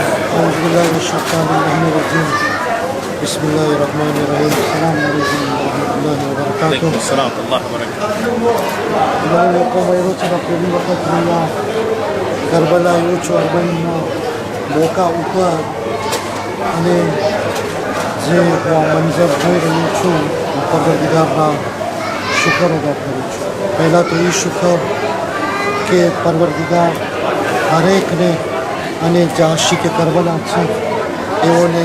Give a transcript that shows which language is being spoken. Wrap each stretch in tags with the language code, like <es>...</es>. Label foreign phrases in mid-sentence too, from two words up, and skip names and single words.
<ar>أعوذ بالله من الشيطان الرجيم بسم الله الرحمن الرحيم السلام عليكم ورحمة الله وبركاته. عليكم السلام ورحمة الله وبركاته.</ar> <gu>તમારા લોકો વહેલો છે પહેલી વખત અહીંયા કરબલા આવ્યો છું અરબનના મોકા ઉપર અને જે હું આ મંજર જોઈ રહ્યો છું હું પરવરદિગારના શુકર અદા કરું છું. પહેલાં તો એ શુકર કે પરવરદિગાર હરેકને અને જે આશિકે કરબલા છે એઓને</gu>